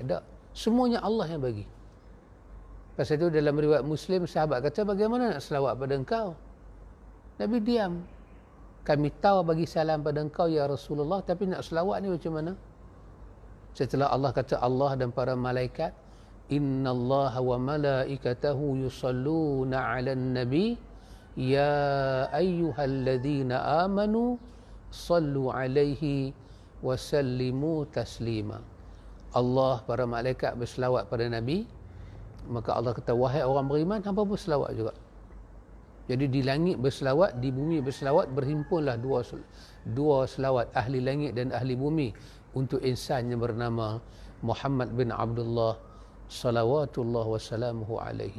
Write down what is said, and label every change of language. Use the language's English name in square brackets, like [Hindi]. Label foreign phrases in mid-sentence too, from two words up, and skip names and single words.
[Malay] Tak. Semuanya Allah yang bagi. Pasal itu dalam riwayat Muslim, sahabat kata, bagaimana nak selawat pada engkau? Nabi diam. Kami tahu bagi salam pada engkau [Arabic] يا رسول الله, [Malay] tapi nak selawat ni macam mana? Setelah Allah kata, Allah dan para malaikat, [Arabic] إن الله وملائكته يصلون على النبي يا أيها الذين آمنوا صلوا عليه وسلموا تسليما. [Malay] Allah, para malaikat berselawat pada Nabi. Maka Allah kata, wahai orang beriman, hangpa pun selawat juga. Jadi di langit berselawat, di bumi berselawat, berhimpunlah dua selawat, ahli langit dan ahli bumi, untuk insan yang bernama Muhammad bin Abdullah [Arabic] صلوات الله وسلامه عليه.